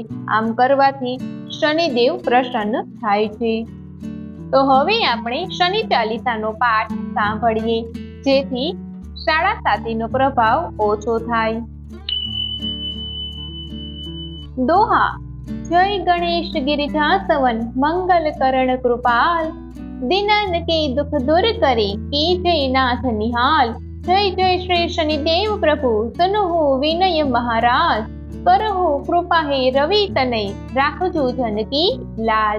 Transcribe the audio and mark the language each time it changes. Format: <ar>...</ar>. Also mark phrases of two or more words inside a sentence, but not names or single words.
<gu>આમ કરવાથી શનિદેવ પ્રસન્ન થાય છે। તો હવે આપણે શનિ ચાલીસાનો પાઠ સાંભળીએ, જેથી સાડા સાતીનો પ્રભાવ ઓછો થાય। દોહા।</gu> <hi>जय गणेश गिरिजा सवन मंगल करण कृपाल, दिनन के दुख दूर करे के जय नाथ निहाल। जय जय श्री शनिदेव प्रभु सुनहु विनय महाराज, करहु कृपा हे रवि तनय राखजो जन की लाज।</hi>